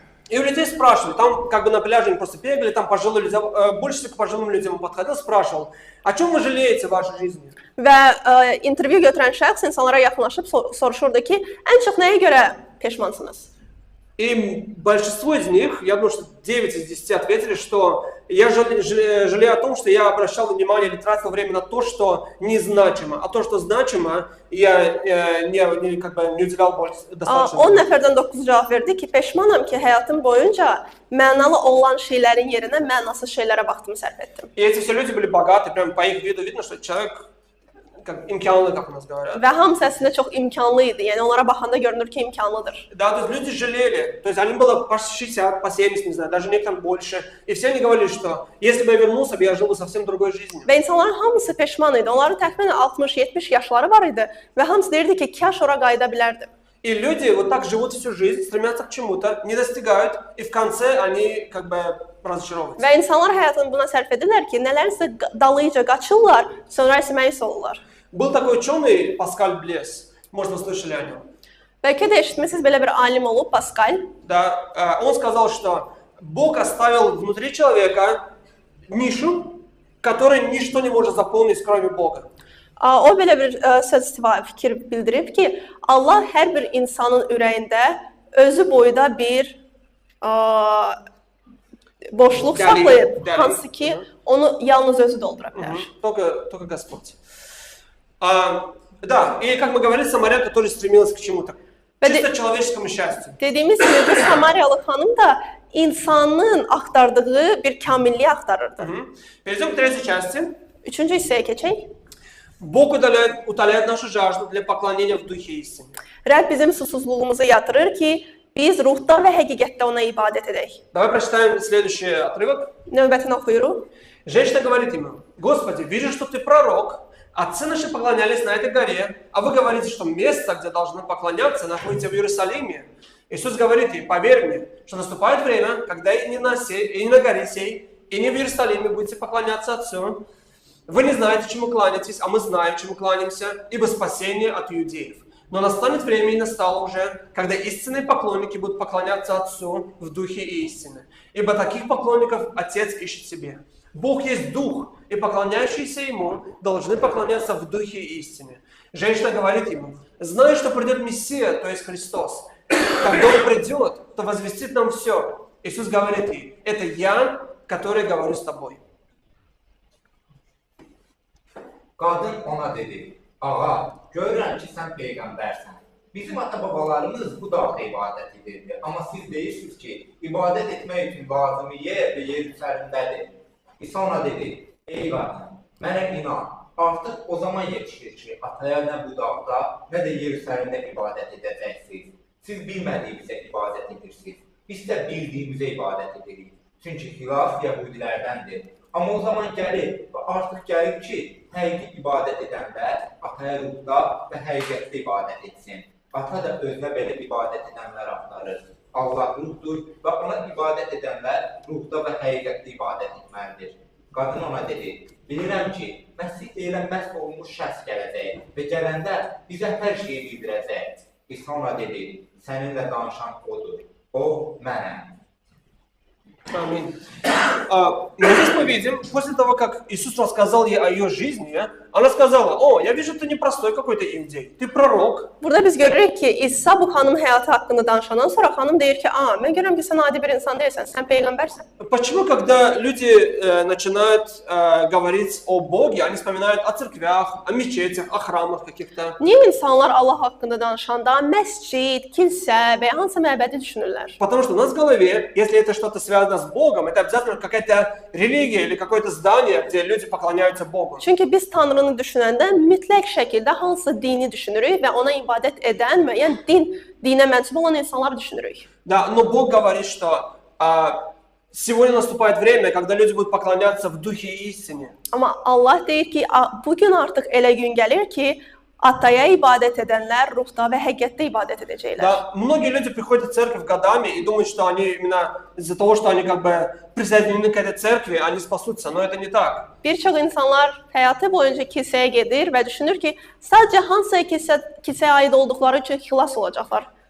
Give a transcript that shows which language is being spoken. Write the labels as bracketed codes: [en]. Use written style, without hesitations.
[ru] И у людей спрашивали, там как бы на пляже они просто бегали, там пожилые люди, больше всего к пожилым людям он подходил, спрашивал, о чем вы жалеете в вашей жизни? [az] Və intervyu götürən şəxs insanlara yaxınlaşıb soruşurdu ki, ən çox nəyə görə peşmansınız? [ru] И большинство из них, я думаю, что 9 из 10 ответили, что я жалею о том, что я обращал внимание или тратил время на то, что незначимо, а то, что значимо, я как бы не уделял достаточно. [az] 10 nəfərdən 9 cavab verdi ki, peşmanam ki, həyatım boyunca mənalı olan şeylərin yerinə mənasız şeylərə vaxtımı sərf etdim. [ru] И эти все люди были богаты, прям по их виду видно, что человек как imkanlı, как у нас говорят. [az] Və hamısı əslində çox imkanlı idi. Yəni onlara baxanda görünür ki, imkanlıdır. [ru] Да, то есть люди жалели, то есть они было по 60, по 70, не знаю, даже некоторым больше. И все они говорили, что если бы я вернулся, я жил бы совсем другой жизнью. [az] Və insanların hamısı peşman idi. Onların təxminən 60-70 yaşları var idi və hamısı deyirdi ki, kaş ora qayıda bilərdim. [ru] И люди вот так живут всю жизнь, стремятся к чему-то, не достигают, и в конце они как бы разочаровываются. [az] Və insanlar həyatını buna sərf edirlər ki, nələrsə dalıca qaçırlar, sonra isə məyus olurlar. [ru] Был такой ученый Паскаль Блес, может, вы слышали о нем. [az] Bəlkə də eşitmisiniz belə bir alim olub, Paskal. [ru] Да, он сказал, что Бог оставил внутри человека нишу, которой ничто не может заполнить, кроме Бога. [az] O belə bir fikir bildirib ki, Allah hər bir insanın ürəyində özü boyda bir boşluq saxlayıb, hansı ki, onu yalnız özü doldura bilər. [ru] Только Господь. Да, и как мы говорили, Самарянка тоже стремилась к чему-то. Чисто человеческому счастью. [az] Dediyimiz kimi bu Samariyalı xanım da insanın axtardığı bir kamilliyi axtarırdı. [ru] Перейдем к третьей части. [az] Üçüncü hissəyə keçək. [ru] Бог утоляет нашу жажду для поклонения в духе истины. [az] Rəbb bizim susuzluğumuzu yatırır ki, biz ruhda və həqiqətdə ona ibadət edək. [ru] Давай прочитаем следующий отрывок. [az] Növbətini oxuyuruq. [ru] Женщина говорит ему: Господи, вижу, что ты пророк. Отцы наши поклонялись на этой горе, а вы говорите, что место, где должны поклоняться, находится в Иерусалиме. Иисус говорит ей: поверь мне, что наступает время, когда и не на горе сей, и не в Иерусалиме будете поклоняться Отцу. Вы не знаете, чему кланяетесь, а мы знаем, чему кланяемся, ибо спасение от иудеев. Но настанет время, и настало уже, когда истинные поклонники будут поклоняться Отцу в духе и истине. Ибо таких поклонников Отец ищет себе. Бог есть Дух, и поклоняющиеся Ему должны поклоняться в Духе и истине. Женщина говорит Ему: знаю, что придет Мессия, то есть Христос. Когда Он придет, то возвестит нам все. Иисус говорит ей: это я, который говорю с тобой. [az] Qadın ona dedi: Ağa, görürəm ki, sən peyğəmbərsən. Bizim ata-babalarımız bu dağda ibadət edirdi. Amma siz deyirsiniz ki, ibadət etmək üçün lazımi yer və Yerusəlimdədir. İsa ona dedi: ey qadın, mənə inan, artıq o zaman yetişir ki, ataya nə bu dağda, nə də Yerusəlimdə ibadət edəcəksiniz. Siz bilmədiyimizə ibadət edirsiniz. Biz də bildiyimizə ibadət edirik. Çünki xilas Yəhudilərdəndir. Amma o zaman gəlir və artıq gəlir ki, həqiqi ibadət edənlər ataya ruhda və həqiqətdə ibadət etsin. Ata da özünə belə ibadət edənlər axtarır. Allah ruhdur və ona ibadət edənlər ruhda və həqiqətdə ibadət etməlidir. Qadın ona dedi: bilirəm ki, Məsih deyilən məhv olunmuş şəxs gələcək və gələndə bizə hər şeyi bildirəcək. İsa ona dedi: səninlə danışan odur, o mənəm. [ru] Аминь. Но здесь мы видим, после того, как Иисус рассказал ей о ее жизни, она сказала: о, я вижу, ты не простой какой-то иудей, ты пророк. [az] Burada biz görürük ki, İsa bu xanım həyatı haqqında danışandan sonra xanım deyir ki, mən görürəm ki, sən adi bir insan deyilsən, sən peyğəmbərsən. [ru] Почему, когда люди начинают говорить о Боге, они вспоминают о церквях, о мечетях, о храмах каких-то? [az] Niyə insanlar Allah haqqında danışanda məscid, kilsə və hansı məbədi düşünürlər? [ru] Потому что у нас в голове, если это что-то связано с Богом, это обязательно какая-то религия или какое-то здание, где люди поклоняются Богу. [az] Çünki biz Tanrını düşünəndə mütləq şəkildə hansı dini düşünürük və ona ibadət edən müəyyən dinə mənsub olan insanları düşünürük. [ru] Да, но Бог говорит, что сегодня наступает время, когда люди будут поклоняться в духе и истине. [az] Amma Allah deyir ki, bugün artıq elə gün gəlir ki, Ataya ibadət edənlər ruhda və həqiqətdə ibadət edəcəklər. [ru] Да, многие люди приходят в церковь годами и думают, что они именно из-за того, что они как бы присоединены к этой церкви, они спасутся, но это не так. [az] Bir çox insanlar həyatı boyunca kilsəyə gedir və düşünür ki, sadəcə hansısa kilsəyə aid olduqları üçün xilas olacaqlar.